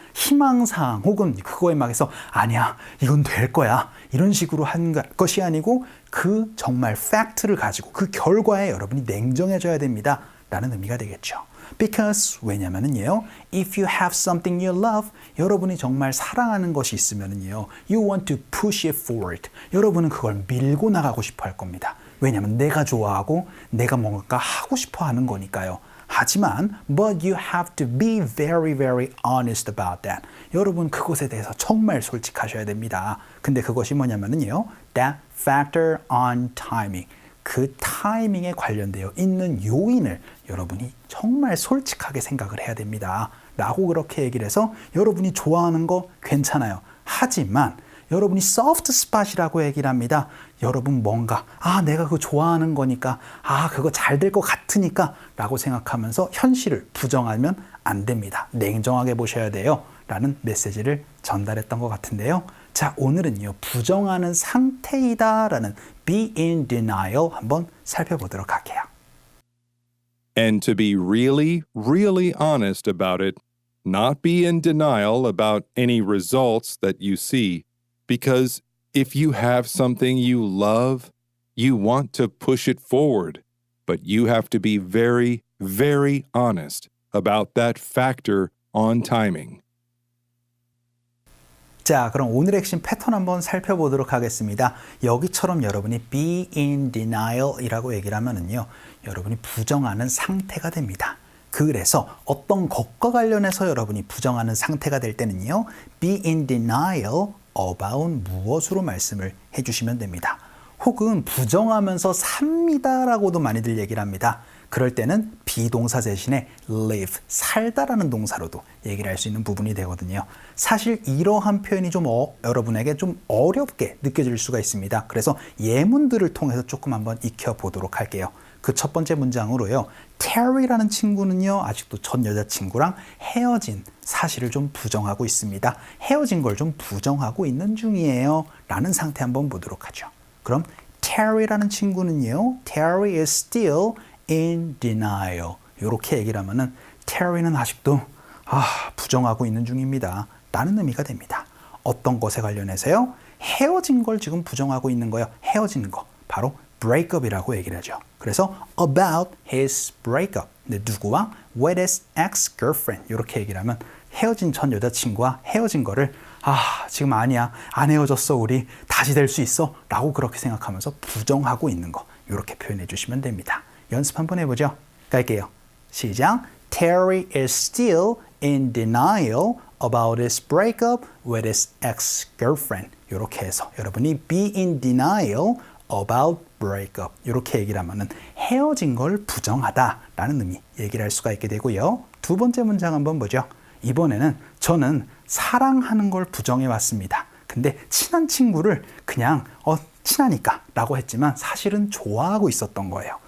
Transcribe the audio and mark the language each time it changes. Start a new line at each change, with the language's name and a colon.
Korean: 희망사항 혹은 그거에 막 해서 아니야 이건 될 거야 이런 식으로 한 것이 아니고 그 정말 팩트를 가지고 그 결과에 여러분이 냉정해져야 됩니다 라는 의미가 되겠죠.
English: Because
Korean: 왜냐면은요
English: if you have something you love
Korean: 여러분이 정말 사랑하는 것이 있으면은요
English: you want to push it forward
Korean: 여러분은 그걸 밀고 나가고 싶어 할 겁니다. 왜냐면 내가 좋아하고 내가 뭔가 하고 싶어 하는 거니까요. 하지만
English: but you have to be very, very honest about that.
Korean: 여러분 그것에 대해서 정말 솔직하셔야 됩니다. 근데 그것이 뭐냐면요.
English: that factor on timing.
Korean: 그 타이밍에 관련되어 있는 요인을 여러분이 정말 솔직하게 생각을 해야 됩니다. 라고 그렇게 얘기를 해서 여러분이 좋아하는 거 괜찮아요. 하지만 여러분이 soft spot이라고 얘기를 합니다. 여러분 뭔가 내가 그거 좋아하는 거니까 그거 잘 될 것 같으니까 라고 생각하면서 현실을 부정하면 안 됩니다. 냉정하게 보셔야 돼요. 라는 메시지를 전달했던 것 같은데요. 자, 오늘은요. 부정하는 상태이다 라는
English: be in denial
Korean: 한번 살펴보도록 할게요.
English: And to be really, really honest about it, not be in denial about any results that you see, because if you have something you love, you want to push it forward, but you have to be very, very honest about that factor on timing.
Korean: 자, 그럼 오늘 핵심 패턴 한번 살펴보도록 하겠습니다. 여기처럼 여러분이
English: be in denial
Korean: 이라고 얘기를 하면은요, 여러분이 부정하는 상태가 됩니다. 그래서 어떤 것과 관련해서 여러분이 부정하는 상태가 될 때는요,
English: be in denial about
Korean: 무엇으로 말씀을 해주시면 됩니다. 혹은 부정하면서 삽니다라고도 많이들 얘기를 합니다. 그럴 때는 비동사 대신에 live, 살다라는 동사로도 얘기를 할 수 있는 부분이 되거든요. 사실 이러한 표현이 좀 여러분에게 좀 어렵게 느껴질 수가 있습니다. 그래서 예문들을 통해서 조금 한번 익혀보도록 할게요. 그 첫 번째 문장으로요. Terry라는 친구는요. 아직도 전 여자친구랑 헤어진 사실을 좀 부정하고 있습니다. 헤어진 걸 좀 부정하고 있는 중이에요. 라는 상태 한번 보도록 하죠. 그럼 Terry라는 친구는요.
English: Terry is still in denial.
Korean: 이렇게 얘기를 하면은 Terry는 아직도 부정하고 있는 중입니다. 라는 의미가 됩니다. 어떤 것에 관련해서요? 헤어진 걸 지금 부정하고 있는 거예요. 헤어진 거. 바로 breakup이라고 얘기를 하죠. 그래서
English: about his breakup.
Korean: 누구와?
English: with his ex-girlfriend.
Korean: 이렇게 얘기를 하면 헤어진 전 여자친구와 헤어진 거를 지금 아니야. 안 헤어졌어 우리. 다시 될 수 있어. 라고 그렇게 생각하면서 부정하고 있는 거. 이렇게 표현해 주시면 됩니다. 연습 한번 해보죠. 갈게요. 시작.
English: Terry is still in denial about his breakup with his ex-girlfriend.
Korean: 이렇게 해서 여러분이
English: be in denial about breakup
Korean: 이렇게 얘기를 하면은 헤어진 걸 부정하다라는 의미 얘기를 할 수가 있게 되고요. 두 번째 문장 한번 보죠. 이번에는 저는 사랑하는 걸 부정해 왔습니다. 근데 친한 친구를 그냥 친하니까 라고 했지만 사실은 좋아하고 있었던 거예요.